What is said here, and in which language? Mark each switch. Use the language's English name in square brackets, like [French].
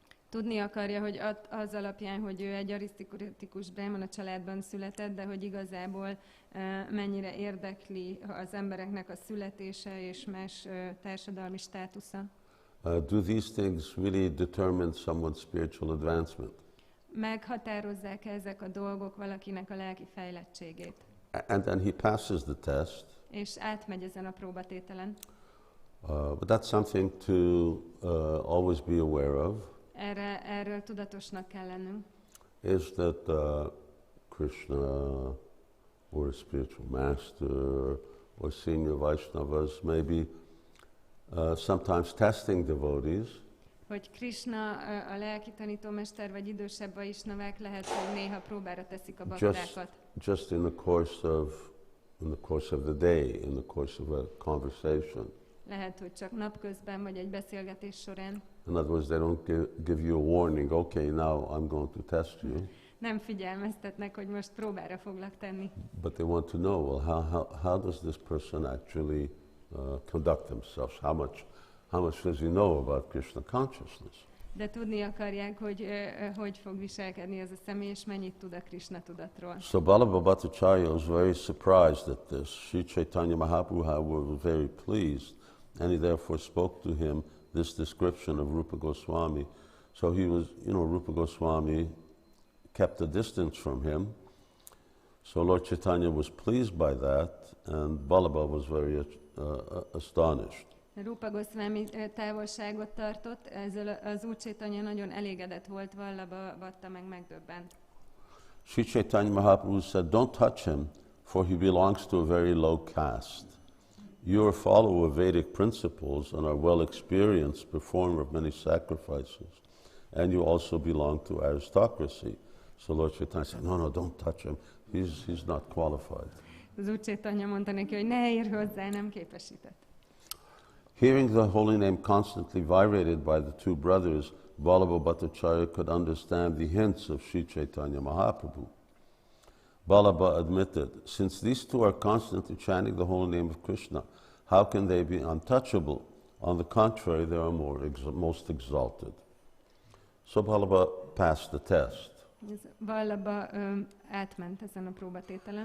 [Hungarian] Tudni akarja, hogy az alapján, hogy ő egy arisztokratikus brahmana családban született, de hogy igazából mennyire érdekli az embereknek a születése és más társadalmi státusza. [English] Do these things really determine someone's spiritual advancement? [Hungarian] Meghatározzák ezek a dolgok valakinek a lelki fejlettségét. [English] And then he passes the test. [Hungarian] És átmegy ezen a próbatételen. [English] But that's something to always be aware of. [Hungarian] Erről tudatosnak kell lennünk. [English] Is that Krishna or a spiritual master or senior Vaishnavas may be sometimes testing devotees. [Hungarian] Hogy Krishna, a lelki tanítómester vagy idősebb vaisnavák lehet, hogy néha próbára teszik a baktákat. [English] Just in the course of the day, in the course of a conversation. [Hungarian] Lehet, hogy csak napközben vagy egy beszélgetés során. [English] In other words, they don't give you a warning. Okay, now I'm going to test you. [Hungarian] Nem figyelmeztetnek, hogy most próbára foglak tenni. [English] But they want to know, well, how does this person actually conduct themselves? How much does he know about Krishna consciousness? [Hungarian] De tudni akarják, hogy hogy fog viselkedni ez a személy, és mennyit tud a Krishna tudatról. [English] So Vallabhabhatacharya was very surprised at this. Sri Caitanya Mahaprabhu was very pleased, and he therefore spoke to him this description of Rūpa Gosvāmī. So he was, Rūpa Gosvāmī kept a distance from him. So Lord Caitanya was pleased by that, and Vallabha was very astonished. [Hungarian] Rūpa Gosvāmī távolságot tartott, ezzel az Úr Caitanya nagyon elégedett volt, Vallabhabhata meg megdöbbent. [English] Sri Caitanya Mahaprabhu said, "Don't touch him, for he belongs to a very low caste. You are a follower of Vedic principles and are well experienced performer of many sacrifices, and you also belong to aristocracy." So Lord Caitanya said, no, don't touch him. He's not qualified. [Hungarian] Az Úr Caitanya mondta neki, hogy ne érj hozzá, nem képesített. [English] Hearing the holy name constantly vibrated by the two brothers, Vallabhabhatacharya could understand the hints of Sri Caitanya Mahaprabhu. Vallabha admitted, since these two are constantly chanting the holy name of Krishna, how can they be untouchable? On the contrary, they are most exalted. So Vallabha passed the test. [Hungarian] Vallabha átment ezen a próbatételen.